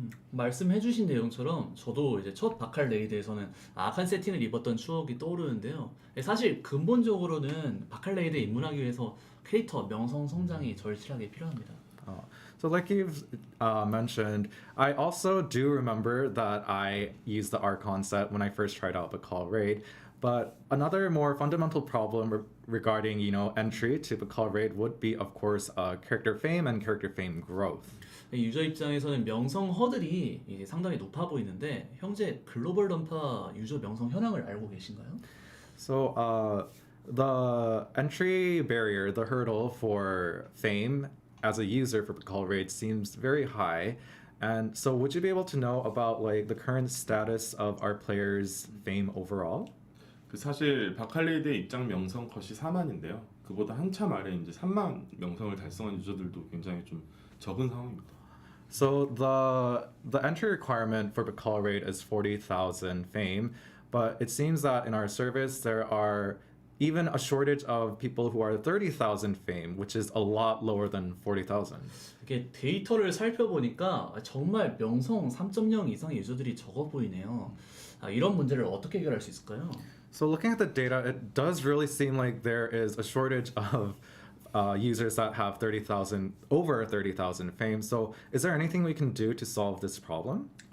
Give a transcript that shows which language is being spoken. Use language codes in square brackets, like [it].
[ko] 말씀해주신 내용처럼 저도 이제 첫 바칼 레이드에서는 악한 세팅을 입었던 추억이 떠오르는데요. 사실 근본적으로는 바칼 레이드에 입문하기 위해서 캐릭터 명성 성장이 절실하게 필요합니다. [en] So like you've mentioned, I also do remember that I used the Archon set when I first tried out Bakal Raid. But another more fundamental problem regarding, entry to Bakal Raid would be, of course, character fame and character fame growth. [ko] 유저 입장에서는 명성 허들이 이제 상당히 높아 보이는데 현재 글로벌 던파 유저 명성 현황을 알고 계신가요? [en] So the entry barrier, the hurdle for fame as a user for Bakal Raid seems very high. And so would you be able to know about like the current status of our players' fame overall? [ko] 그 사실 바칼레이드의 입장 명성 컷이 4만인데요. 그보다 한참 아래 이제 3만 명성을 달성한 유저들도 굉장히 좀 적은 상황입니다. [en] So the entry requirement for Bakal Raid is 40,000 fame, but it seems that in our service there are even a shortage of people who are 30,000 fame, which is a lot lower than 40,000. [ko] 이렇게 데이터를 살펴보니까 정말 명성 3.0 이상의 유저들이 적어 보이네요. 이런 문제를 어떻게 해결할 수 있을까요? [en] So looking at the data, it does really seem like there is a shortage of users that have over 30,000 fame. So is there anything we can do to solve this problem?